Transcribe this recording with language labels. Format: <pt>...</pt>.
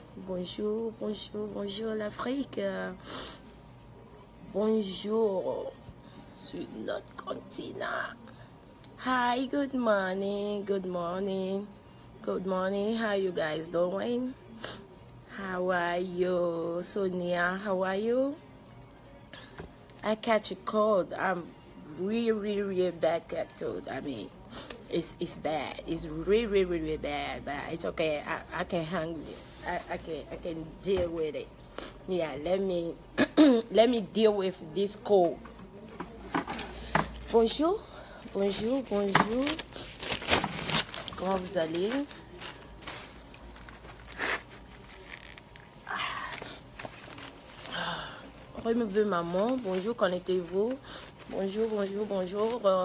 <fr>Bonjour, bonjour, bonjour l'Afrique. Bonjour sur notre continent.</fr> <en>Hi, good morning, good morning. Good morning, how you guys doing? How are you? Sonia, how are you? I catch a cold. I'm really bad cat cold. I mean, it's bad. It's really bad, but it's okay. I can handle it. I can deal with it. Yeah, let me let me deal with this cold.</en> <fr>Bonjour, bonjour, bonjour. Comment vous allez? Remettez maman, bonjour, connectez-vous. Bonjour, bonjour, bonjour.</fr>